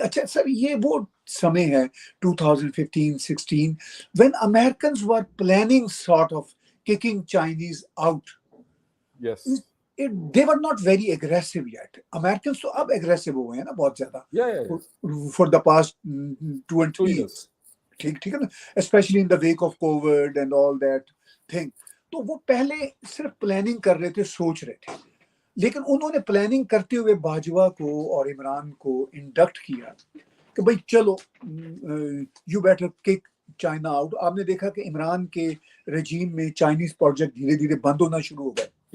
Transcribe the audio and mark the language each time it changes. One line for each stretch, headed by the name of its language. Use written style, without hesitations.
Urdu: اچھا سر, یہ وہ سمے ہے
English: 2015-16 when Americans were planning sort of kicking Chinese out. Yes. They were not very aggressive yet.
Urdu: Americans تو اب aggressive ہوئے ہیں نا بہت زیادہ.
English: Yeah. For the past 2 years.
Urdu: ٹھیک ہے نا,
English: especially in the wake of COVID and all that thing.
Urdu: تو وہ پہلے صرف پلاننگ کر رہے تھے, سوچ رہے تھے, لیکن انہوں نے پلاننگ کرتے ہوئے باجوہ کو اور عمران کو انڈکٹ کیا کہ بھائی چلو
English: You better kick China out.
Urdu: آپ نے دیکھا کہ عمران کے رجیم میں چائنیز پروجیکٹ دھیرے دھیرے بند ہونا شروع ہو گئے.